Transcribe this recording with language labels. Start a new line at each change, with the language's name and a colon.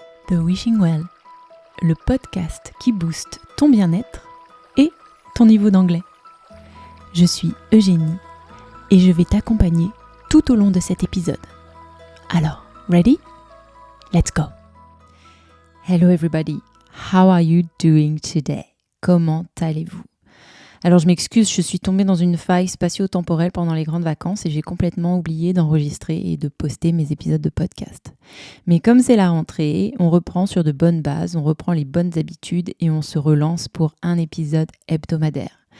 French: The Wishing Well, le podcast qui booste ton bien-être et ton niveau d'anglais. Je suis Eugénie et je vais t'accompagner tout au long de cet épisode.
English: Alors, ready? Let's go! Hello everybody, how are you doing today?
French: Comment allez-vous? Alors je m'excuse, je suis tombée dans une faille spatio-temporelle pendant les grandes vacances et j'ai complètement oublié d'enregistrer et de poster mes épisodes de podcast. Mais comme c'est la rentrée, on reprend sur de bonnes bases, on reprend les bonnes habitudes et on se relance pour un épisode hebdomadaire.